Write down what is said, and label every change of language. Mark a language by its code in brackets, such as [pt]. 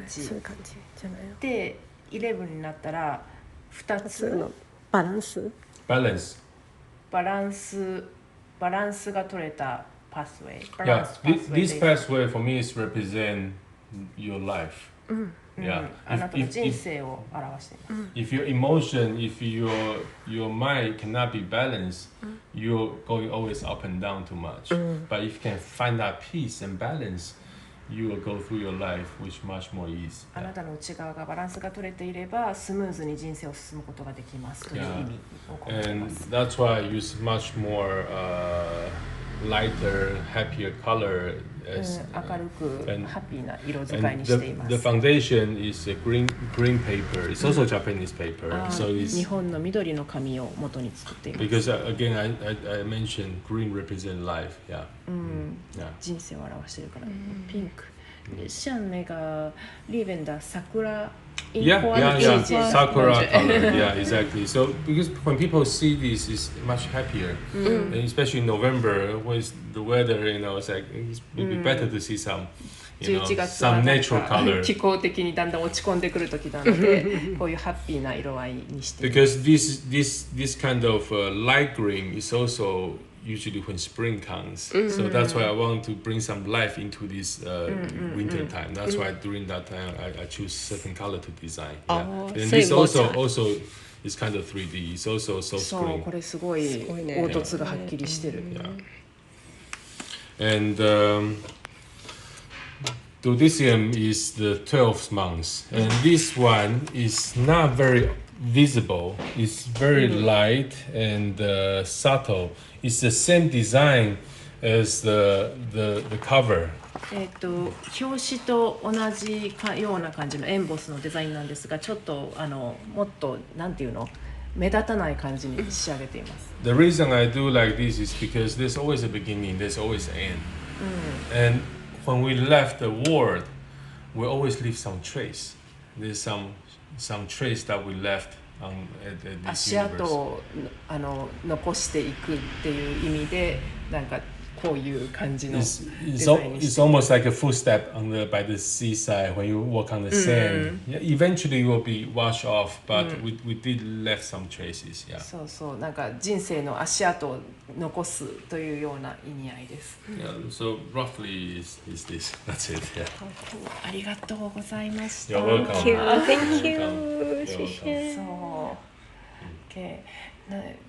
[ja] そういう感じじゃないの。で、11になったら2つのバランス。バランスが取れたパスウェイ。 [en] Yeah, this pathway for me is represent your life. Yeah. [ja] あなたの人生を表しています。 [en] If your emotion, if your mind cannot be balanced, you're going always up and down too much. But if you can find that peace and balance, you will go through your life with much more ease. [ja] あなたの内側がバランスが取れていれば、スムーズに人生を進むことができますという意味を込めています。 [en] And that's why I use much more lighter, happier color. [ja] 明るくハッピーな色使いにしています。 [en] The foundation is a green paper. It's also Japanese paper. So it's [ja] 日本の緑の紙を元に作っています。 [en] Because again, I mentioned green represent life. Yeah. Yeah. [ja] 人生を表しているから。ピンク。像那个丽文的桜。 [en] Yeah, sakura color. Yeah, exactly. So because when people see this, it's much happier, and especially in November, when the weather, it's like it would be better to see some, some natural color. [ja] 気候的にだんだん落ち込んでくる時なので、こういうハッピーな色合いにして。 [en] Because this kind of light green is also usually when spring comes. So that's why I want to bring some life into this winter time. That's why during that time I choose certain color to design. Yeah. And this also is kind of 3D. It's also soft [ja] そう、 [en] green. [ja] これすごい凹凸がはっきりしてる。 [en] And Dodicium is the 12th month. And this one is not very visible. It's very light and subtle. It's the same design as the cover. [ja] 表紙と同じような感じのエンボスのデザインなんですが、ちょっともっとなんていうの、目立たない感じに仕上げています。 [en] The reason I do like this is because there's always a beginning, there's always an end. And when we left the world, we always leave some trace. There's some trace that we left at this [ja] 足跡 [en] universe. [ja] を残していくっていう意味で、なんかこういう感じのデザインにして。 [en] It's almost like a footstep by the seaside when you walk on the sand. Yeah, eventually it will be washed off, but we did left some traces. Yeah. [ja] そうそう、なんか人生の足跡を残すというような意味合いです。 [en] Yeah, so roughly is this. That's it. Yeah. [ja] ありがとうございました。 [en] You're welcome. Thank you. You're welcome. [zh] 謝謝。 [ja] そう。